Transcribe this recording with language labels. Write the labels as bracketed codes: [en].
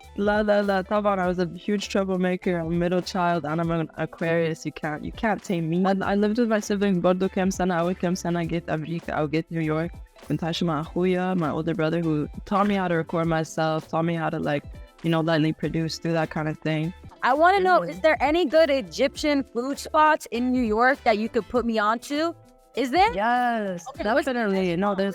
[en] طبعا I was a huge troublemaker. I'm a middle child and I'm an Aquarius. You can't tame me. I lived with my siblings [ar] برضو كام سنة. أول كام سنة جيت أمريكا أو جيت New York. كنت عايشة مع أخويا, [en] my older brother, who taught me how to record myself, taught me how to like, you know, lightly produce, do that kind of thing. I want to know, is there any good Egyptian food spots in New York that you could put me onto? Is there? Yes, okay, definitely. No, there's